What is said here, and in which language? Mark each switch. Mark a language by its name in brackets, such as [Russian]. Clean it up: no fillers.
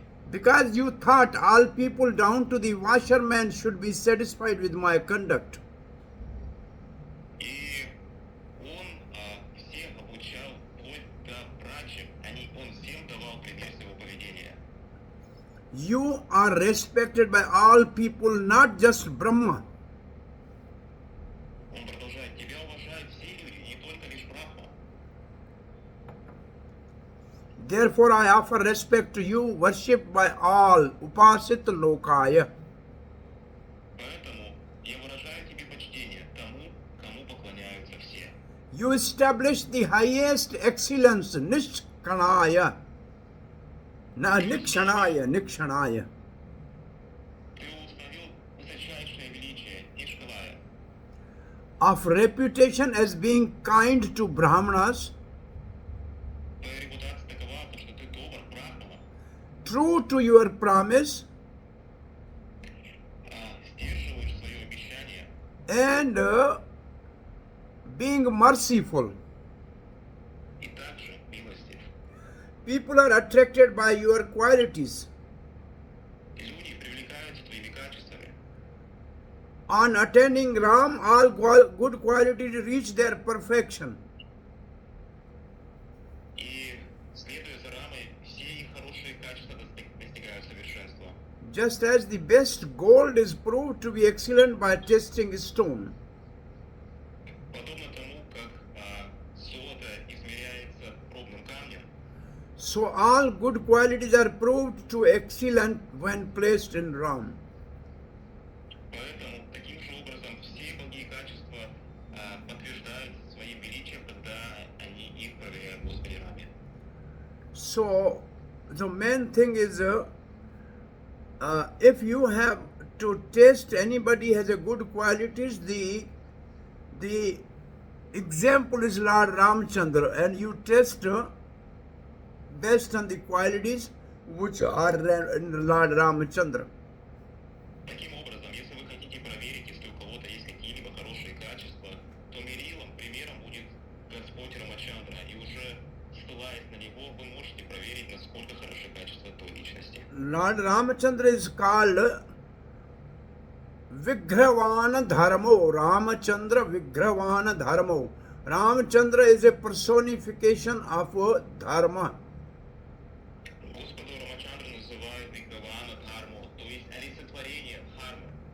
[English] Because you thought all people down to the washerman should be satisfied with my conduct. [Russian] И он всех обучал, вплоть до прачек. Он всем давал пример своего поведения. [English] You are respected by all people, not just Brahma. [Russian] Он продолжает, тебя уважают все люди, не только лишь Брахма. [English] Therefore I offer respect to you, worshipped by all, [Sanskrit] upasit lokaya. [Russian] Поэтому я выражаю тебе почтение тому, кому поклоняются все. [English] You establish the highest excellence, nishkanaya. [Sanskrit] Nikshanaya. [Russian] Ты установил высочайшее величие Нишкалая, [English] Of reputation as being kind to Brahmanas, [Russian] твоя репутация такова, что ты добр к Брахманам, [English] true to your promise, [Russian] сдерживаешь свое обещание [English] and being merciful. [Russian] и также милостив. [English] People are attracted by your qualities. [Russian] Люди привлекаются твоими качествами. [English] On attaining Ram, all good qualities reach their perfection. [Russian] И, следуя за Рамой, все их хорошие качества достигают совершенства. [English] Just as the best gold is proved to be excellent by testing stone. [Russian] Подобно тому, как золото измеряется пробным камнем, [English] So all good qualities are proved to excellent when placed in Ram. [Russian] поэтому таким же образом все благие качества подтверждают своим величием, когда они их проверяют в Господе Раме. [English] So the main thing is if you have to test anybody has a good qualities, the example is Lord Ramchandra, and you test based on the qualities which are in Lord Ramchandra. [Russian] Таким образом, если вы хотите проверить, если у кого-то есть какие-либо хорошие качества, то мерилом, примером будет Господь Рамачандра, и уже ссылаясь на него, вы можете проверить, насколько хороши качества той личности. [English] Lord Ramchandra is called Vigravana Dharmo. Ramachandra Vigravana Dharmo. Ramchandra is a personification of Dharma. [Russian] Господу Рамачандру называют Вигравана Дхарму, то есть олицетворение Дхармы.